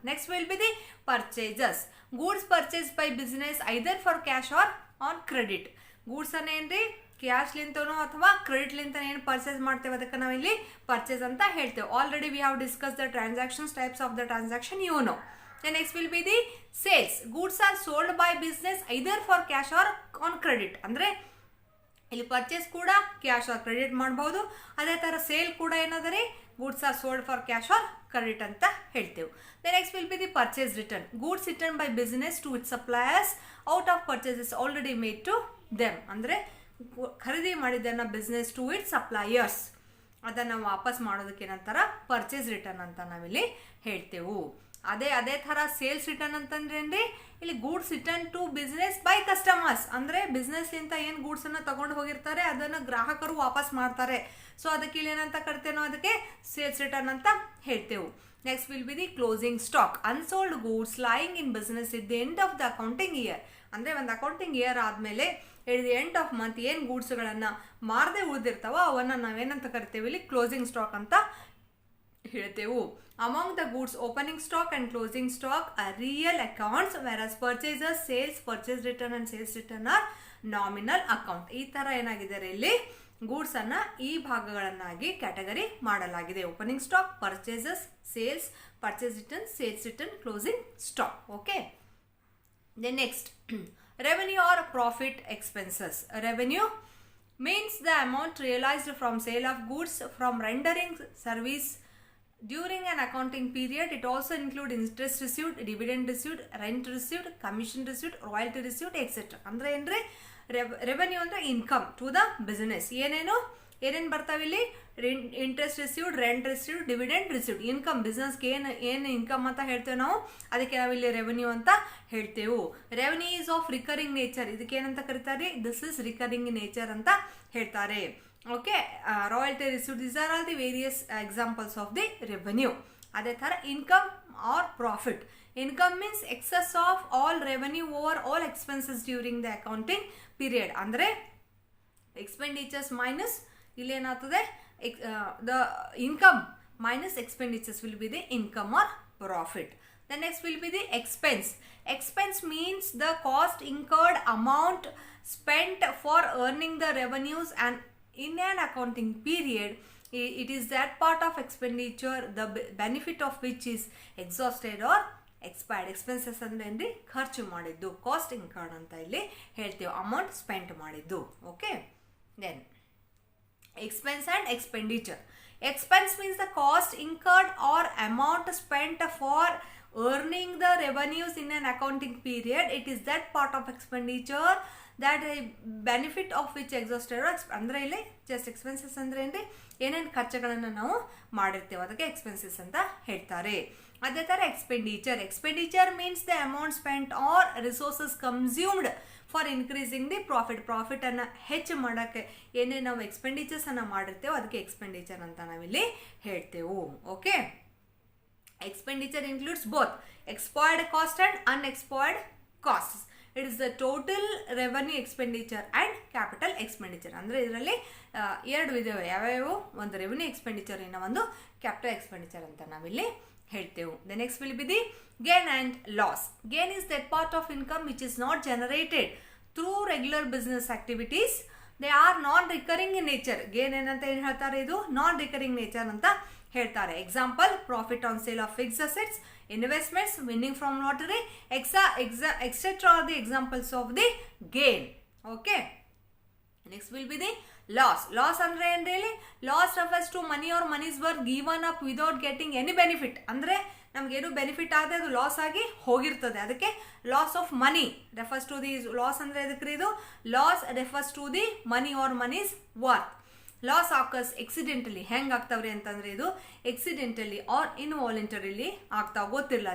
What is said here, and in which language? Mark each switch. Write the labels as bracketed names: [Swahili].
[English] Next will be the purchases. Goods purchase by business either for cash or on credit. [Kannada] Goods ಅನ್ನ ಏನ್ರಿ cash ಲಿಂತನೋ ಅಥವಾ credit ಲಿಂತ ಏನು purchase ಮಾಡ್ತೇವೆ ಅದಕ್ಕೆ ನಾವಿಲ್ಲಿ ಪರ್ಚೇಸ್ ಅಂತ ಹೇಳ್ತೇವೆ. [English] Already we have discuss the transactions, types of the transaction you know. Then next will be the sales. Goods are sold by business either for cash or on credit. [Kannada] ಅಂದ್ರೆ ಇಲ್ಲಿ purchase ಕೂಡ cash or credit ಮಾಡಬಹುದು. ಅದೇ ತರ sale ಕೂಡ ಏನಂದ್ರೆ [English] goods are sold for cash or credit [Kannada] ಅಂತ ಹೇಳ್ತೇವೆ. [English] Then next will be the purchase return. Goods returned by business to its suppliers out of purchases already made to them. [Kannada] ಅಂದ್ರೆ ಖರೀದಿ ಮಾಡಿದ್ದನ್ನ [English] business to its suppliers [Kannada] ಅದನ್ನ ವಾಪಸ್ ಮಾಡೋದಕ್ಕೆ ಏನಂತಾರ purchase return ಅಂತ ನಾವಿಲ್ಲಿ ಹೇಳ್ತೇವೆ. ಅದೇ ಥರ ಸೇಲ್ಸ್ ರಿಟರ್ನ್ ಅಂತಂದ್ರೆ ಏನ್ರಿ, ಇಲ್ಲಿ [English] Goods return to business by customers. [Kannada] ಅಂದ್ರೆ ಬಿಸ್ನೆಸ್ ಲಿಂತ ಏನು ಗೂಡ್ಸ್ ಅನ್ನ ತಗೊಂಡು ಹೋಗಿರ್ತಾರೆ ಅದನ್ನ ಗ್ರಾಹಕರು ವಾಪಸ್ ಮಾಡ್ತಾರೆ. ಸೊ ಅದಕ್ಕೆ ಇಲ್ಲಿ ಏನಂತ ಕರಿತೇವೆ, ಅದಕ್ಕೆ ಸೇಲ್ಸ್ ರಿಟರ್ನ್ ಅಂತ ಹೇಳ್ತೇವೆ. [English] Next will be the closing stock. Unsold goods lying in business it the end of the accounting year. [Kannada] ಅಂದ್ರೆ ಒಂದು ಅಕೌಂಟಿಂಗ್ ಇಯರ್ ಆದ್ಮೇಲೆ [English] at the end of month [Kannada] ಏನು ಗೂಡ್ಸ್ಗಳನ್ನ ಮಾರದೆ ಉಳಿದಿರ್ತಾವ ಅವನ್ನ ನಾವೇನಂತ ಕರಿತೇವೆ, ಇಲ್ಲಿ ಕ್ಲೋಸಿಂಗ್ ಸ್ಟಾಕ್ ಅಂತ ಹೇಳ್ತೇವೆ. [English] Among the goods, opening stock and closing stock are real accounts, whereas purchases, sales, purchase return and sales return are nominal account. [Kannada] ಈ ತರ ಏನಾಗಿದ್ದಾರೆ, ಇಲ್ಲಿ ಗೂಡ್ಸ್ ಅನ್ನ ಈ ಭಾಗಗಳನ್ನಾಗಿ ಕ್ಯಾಟಗರಿ ಮಾಡಲಾಗಿದೆ. [English] Opening stock, purchases, sales, purchase return, sales return, closing stock. Okay. Then next revenue or profit expenses. Revenue means the amount realized from sale of goods from rendering service during an accounting period. It also includes interest received, dividend received, rent received, commission received, royalty received, etc. [Kannada] ಅಂದ್ರೆ ಏನ್ರಿ, revenue ಅಂದ್ರೆ [English] Income to the business. [Kannada] ಏನೇನು ಬರ್ತಾವೆ ಇಲ್ಲಿ? [English] Interest received, rent received, dividend received. [Kannada] Income ಬಿಸ್ನೆಸ್ಗೆ ಏನು income ಅಂತ ಹೇಳ್ತೇವೆ ನಾವು, ಅದಕ್ಕೆ ನಾವಿಲ್ಲಿ ರೆವೆನ್ಯೂ ಅಂತ ಹೇಳ್ತೇವೆ. [English] Revenue is of recurring nature. [Kannada] ಇದಕ್ಕೆ ಏನಂತ ಕರೀತಾರೆ? [English] this is recurring nature [Kannada] ಅಂತ ಹೇಳ್ತಾರೆ. [English] Okay. Royalty received, these are all the various examples of the revenue. ಅದೇ ಥರ income or profit. Income means excess of all revenue over all expenses during the accounting period. ಅಂದರೆ expenditures minus [Kannada] ಇಲ್ಲಿ ಏನಾಗ್ತದೆ, [English] The income minus expenditures will be the income or profit. The next will be the expense. Expense means the cost incurred, amount spent for earning the revenues and in an accounting period. It is that part of expenditure the benefit of which is exhausted or expired. [Kannada] Expenses ಅಂದ್ರೆ ಖರ್ಚು ಮಾಡಿದ್ದು, cost incurred ಅಂತ ಇಲ್ಲಿ ಹೇಳ್ತೇವೆ, amount spent ಮಾಡಿದ್ದು. [English] Okay. Then expense and expenditure. Expense means the cost incurred or amount spent for earning the revenues in an accounting period. It is that part of expenditure that a benefit of which exhausted. [Kannada] ಅಂದ್ರೆ ಇಲ್ಲಿ just expenses ಅಂದ್ರೆ ಏನ್ರಿ, ಏನೇನು ಖರ್ಚುಗಳನ್ನು ನಾವು ಮಾಡಿರ್ತೇವೆ ಅದಕ್ಕೆ expenses ಅಂತ ಹೇಳ್ತಾರೆ. ಅದೇ ಥರ [English] expenditure means the amount spent or resources consumed for increasing the profit [Kannada] ಅನ್ನ ಹೆಚ್ಚು ಮಾಡೋಕ್ಕೆ ಏನೇ ನಾವು ಎಕ್ಸ್ಪೆಂಡಿಚರ್ಸ್ ಅನ್ನ ಮಾಡಿರ್ತೇವೆ ಅದಕ್ಕೆ ಎಕ್ಸ್ಪೆಂಡಿಚರ್ ಅಂತ ನಾವಿಲ್ಲಿ ಹೇಳ್ತೇವೆ. Okay. [English] Expenditure includes both expired cost and unexpired costs. It is the total revenue expenditure and capital expenditure. [Kannada] ಅಂದರೆ ಇದರಲ್ಲಿ ಎರಡು ವಿಧವೆ ಯಾವ್ಯಾವು, ಒಂದು ರೆವೆನ್ಯೂ ಎಕ್ಸ್ಪೆಂಡಿಚರ್, ಇನ್ನು ಒಂದು ಕ್ಯಾಪಿಟಲ್ ಎಕ್ಸ್ಪೆಂಡಿಚರ್ ಅಂತ ನಾವಿಲ್ಲಿ ಹೇಳ್ತೇವೆ. [English] The next will be the gain and loss. Gain is that part of income which is not generated through regular business activities. They are non recurring in nature. [Kannada] Gain ಏನಂತ ಏನು ಹೇಳ್ತಾರೆ, ಇದು ನಾನ್ recurring nature ಅಂತ ಹೇಳ್ತಾರೆ. [English] Example, profit on sale of fixed assets, investments, winning from lottery, etc. are the examples of the gain. Okay. Next will be the loss. Loss [Kannada] andre ಏನು ಹೇಳಿ, [English] loss refers to money or monies were given up without getting any benefit. [Kannada] ಅಂದರೆ ನಮಗೇನು benefit ಆಗದೆ ಅದು loss ಆಗಿ ಹೋಗಿರ್ತದೆ, ಅದಕ್ಕೆ [English] Loss of money refers to the. [Kannada] Loss ಅಂದರೆ ಎದಕ್ಕೆ ಇದು, [English] Loss refers to the money or money's worth. Loss occurs accidentally. [Kannada] ಹೆಂಗೆ ಆಗ್ತಾವ್ರಿ ಅಂತಂದ್ರೆ ಇದು [English] accidentally or involuntarily [Kannada] ಆಗ್ತಾವ, ಗೊತ್ತಿರಲ್ಲ.